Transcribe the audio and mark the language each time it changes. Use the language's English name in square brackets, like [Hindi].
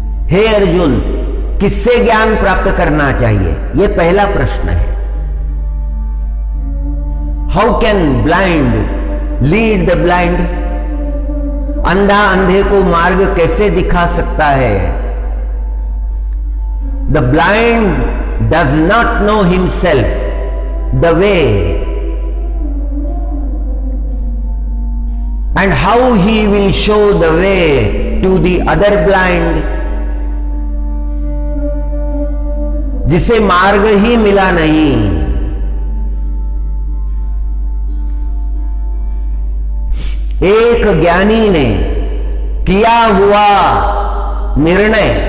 [Hindi] हे अर्जुन, किससे ज्ञान प्राप्त करना चाहिए, यह पहला प्रश्न है। [English] How can blind lead the blind. [Hindi] अंधा अंधे को मार्ग कैसे दिखा सकता है। [English] The blind does not know himself the way, and how he will show the way to the other blind? [Hindi] जिसे मार्ग ही मिला नहीं, एक ज्ञानी ने किया हुआ निर्णय